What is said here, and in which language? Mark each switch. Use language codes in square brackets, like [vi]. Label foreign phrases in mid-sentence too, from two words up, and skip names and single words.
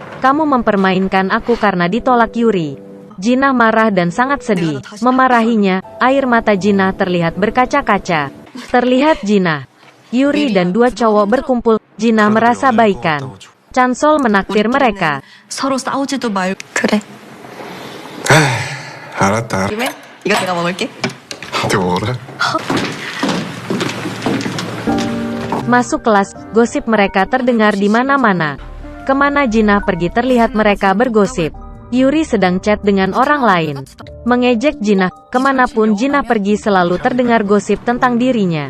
[id] Kamu mempermainkan aku karena ditolak Yuri. Jinah marah dan sangat sedih. Memarahinya, air mata Jinah terlihat berkaca-kaca. Terlihat Jinah, Yuri dan 2 cowok berkumpul. Jinah merasa baikan. Chansol menakdir mereka. [ko] 서로 싸우지도 말. 그래. 알았다. 김에 이거 내가 먹을게. 내가 먹어라. [id] Masuk kelas, gosip mereka terdengar di mana-mana. Kemana Jinah pergi terlihat mereka bergosip. Yuri sedang chat dengan orang lain. Mengejek Jinah, kemanapun Jinah pergi selalu terdengar gosip tentang dirinya.